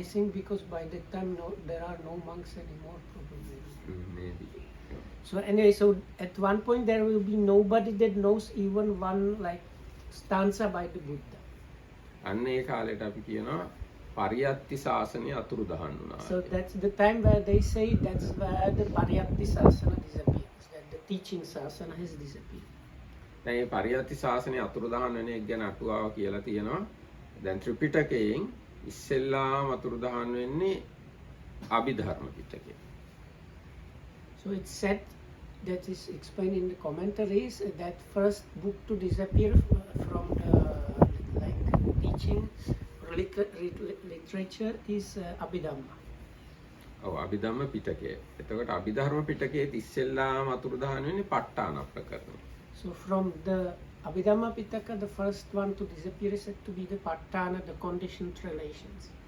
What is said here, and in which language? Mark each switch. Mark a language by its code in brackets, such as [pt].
[en] I think because by that time there are no monks anymore probably. Maybe. So anyway, so at one point there will be nobody that knows even one like stanza by the Buddha. [si] අන්න ඒ කාලේට අපි කියනවා පරියත්ති ශාසනය අතුරුදහන් වුණා. [en] So that's the time where they say that's where the Pariyatti Sasana disappears, that the teaching Sasana has disappeared. [si] දැන් මේ පරියත්ති ශාසනය අතුරුදහන් වෙන එක ගැන අටුවාව කියලා තියෙනවා. දැන් ත්‍රිපිටකයෙන් ඉස්සෙල්ලාම අතුරුදහන් වෙන්නේ අභිධර්ම පිටකය. [en] So it's said, that is explained in the commentaries, that first book to disappear from the like teaching literature is Abhidhamma. [si] ඔව් අභිධර්ම පිටකය. එතකොට අභිධර්ම පිටකයේ ඉස්සෙල්ලාම අතුරුදහන් වෙන්නේ ප ဋ ාණ ප්‍රකරණ. [en] So from the Abhidhamma Pitaka, the first one to disappear is said to be the Patthana, the conditioned relations.